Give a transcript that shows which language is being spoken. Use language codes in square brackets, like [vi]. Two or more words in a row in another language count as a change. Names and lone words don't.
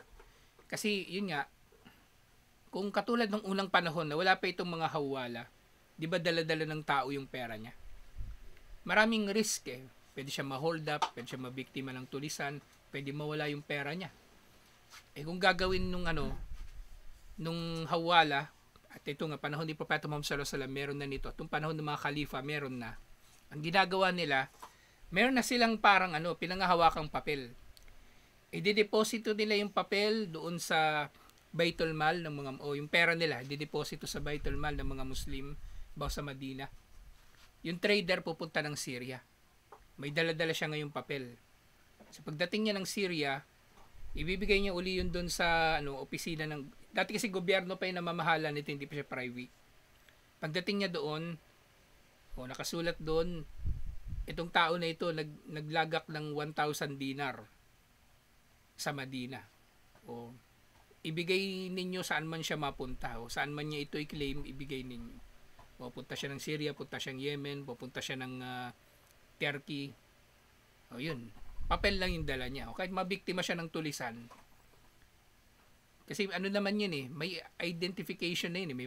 [tl] Kasi yun nga, kung katulad ng unang panahon na wala pa itong mga hawala, di ba dala-dala ng tao yung pera niya? Maraming risk eh. Pwede siya ma-hold up, pwede siya mabiktima ng tulisan, pwede mawala yung pera niya. Eh kung gagawin nung hawala, at ito nga, panahon ni Propeta Muhammad [ar] sallallahu alaihi wasallam, [tl] meron na nito. Itong panahon ng mga khalifa, meron na. Ang ginagawa nila, meron na silang parang pinangahawakang papel. I-deposito nila yung papel doon sa Baitul Mal ng mga yung pera nila, i-deposito sa Baitul Mal ng mga Muslim bago sa Madina. Yung trader pupunta ng Syria. May dala-dala siya ngayong papel. So pagdating niya ng Syria, ibibigay niya uli yun doon sa opisina ng dati kasi gobyerno pa yung namamahala nito, hindi pa siya private. Pagdating niya doon, nakasulat doon, itong tao na ito naglagak ng 1,000 dinar sa Madina. O ibigay ninyo saan man siya mapunta, o saan man niya ito i-claim, ibigay ninyo. O punta siya ng Syria, punta siya ng Yemen, pupunta siya ng Turkey. O yun, papel lang yung dala niya. O kahit mabiktima siya ng tulisan. Kasi naman yun eh, may identification na yun eh.